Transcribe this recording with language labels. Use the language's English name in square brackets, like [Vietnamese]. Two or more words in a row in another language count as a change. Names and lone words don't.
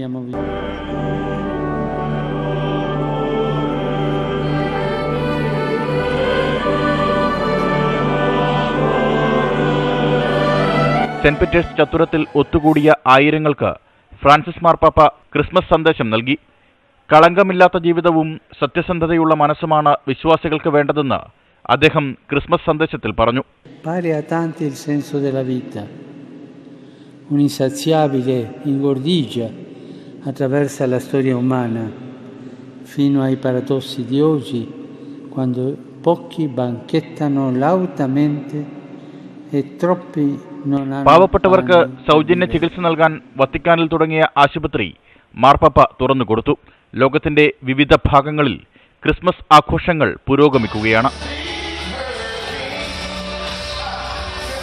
[Malayalam] സെന്റ് പീറ്റേഴ്സ് ചത്തുരത്തിൽ ഒത്തുകൂടിയ ആയിരങ്ങൾക്ക് ഫ്രാൻസിസ് മാർപ്പാപ്പ ക്രിസ്മസ് സന്ദേശം നൽകി. കളങ്കമില്ലാത്ത ജീവിതവും സത്യസന്ധതയുള്ള മനസ്സുമാണ് വിശ്വാസികൾക്ക് വേണ്ടതെന്ന് അദ്ദേഹം ക്രിസ്മസ് സന്ദേശത്തിൽ പറഞ്ഞു. [Italian] Pare a tanti il senso della vita, un'insaziabile ingordigia attraversa la storia umana fino ai paradossi di oggi, quando pochi banchettano lautamente e troppi non hanno. [Malayalam] പാവപ്പെട്ടവർക്ക് സൗജന്യ ചികിത്സ നൽകാൻ വത്തിക്കാനിൽ തുടങ്ങിയ ആശുപത്രി മാർപ്പാപ്പ തുറന്നുകൊടുത്തു. ലോകത്തിന്റെ വിവിധ ഭാഗങ്ങളിൽ ക്രിസ്മസ് ആഘോഷങ്ങൾ പുരോഗമിക്കുകയാണ്.